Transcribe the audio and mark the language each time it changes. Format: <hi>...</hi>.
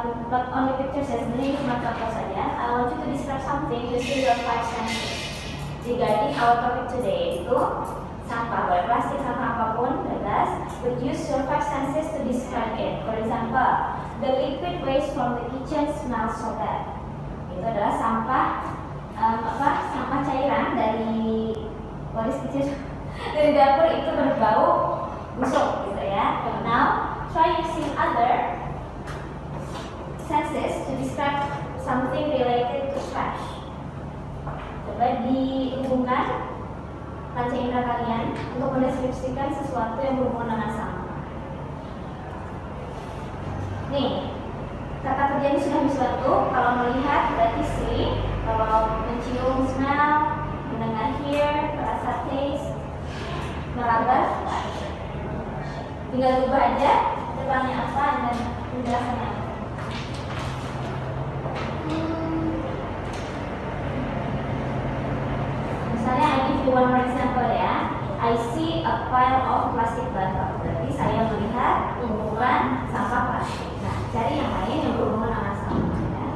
<en>Not only pictures,</en> <id>sebenarnya ini cuma contoh saja.</id> <en>I want you to describe something using your 5 senses. Regarding our topic today</en> <id>itu sampah, boleh plastik, sampah apapun, bebas.</id> <en>But use your 5 senses to describe it. For example, the liquid waste from the kitchen smells so bad.</en> <id>Itu adalah sampah sampah cairan dari waris kecil dari dapur itu berbau busuk gitu ya.</id> <en>Now try using other senses to describe something related to trash.</en> <id>Coba dihubungkan panca indera kalian untuk mendeskripsikan sesuatu yang berhubungan dengan sampah. Nih, kata kerjanya sudah sesuatu. Kalau melihat berarti see, kalau mencium smell, mendengar hear, merasa taste, meraba touch. Tinggal ubah aja depannya apa dan penjelasannya apa. Misalnya</id> <en>I give you one more example ya. I see a pile of plastic bottle.</en> <id>Berarti saya melihat tumpukan sampah plastik. Nah, cari yang lain yang berhubungan dengan sampah ya.</id>